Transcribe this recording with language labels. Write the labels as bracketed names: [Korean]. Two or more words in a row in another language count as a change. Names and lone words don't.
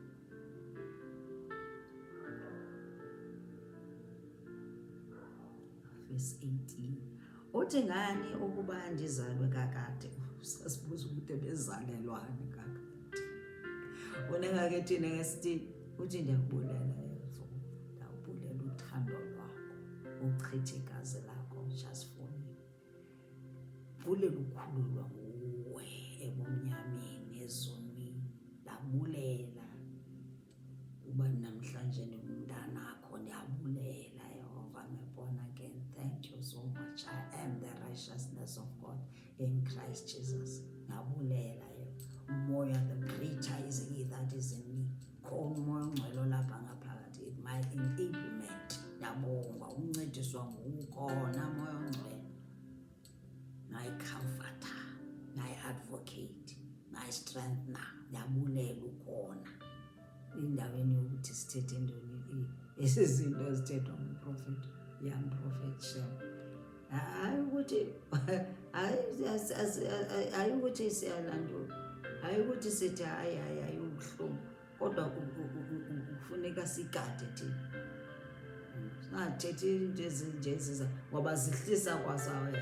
[Xhosa] Verse 18, uthi ngani ukuba ndizalwe kakade? Sasibuza ukuthi bezalelwane kakade. Funeka ke thina ngesithi uthi ndiyakubulela Yesu, ndiyakubulela uthando lwakho, uchithe igazi lakho [English] just for me. [Xhosa] Bulela ukhululwa nguwe ebumnyameni ezonweni, ndabulela uba namhlanje ndingumntanakho, ndiyabulela Yehova, [English] I'm born again. Thank you so much. I am the righteousness of God in Christ Jesus. [Xhosa] Ndabulela umoya, [English] the greater is he that is in me. [Xhosa] Khona umoya ongcwele lapha ngaphakathi, [English] my enablement. [Xhosa] Ndiyabonga uncediswa ngukhona moya ongcwele, [English] my comforter, my advocate, my strengthener. [Xhosa] Ndiyabulela ukhona endaweni yokuthi sithethe ntoni ezi zinto ezithethwa ngumprofethi, [English] young prophet Shem. [Xhosa] Hayi ukuthi siyalandula, hayi ukuthi sithi hayi ubuhlungu, kodwa kufuneka sigade thina, singathethi into ezinje ziza ngoba zihlisa kwasawena.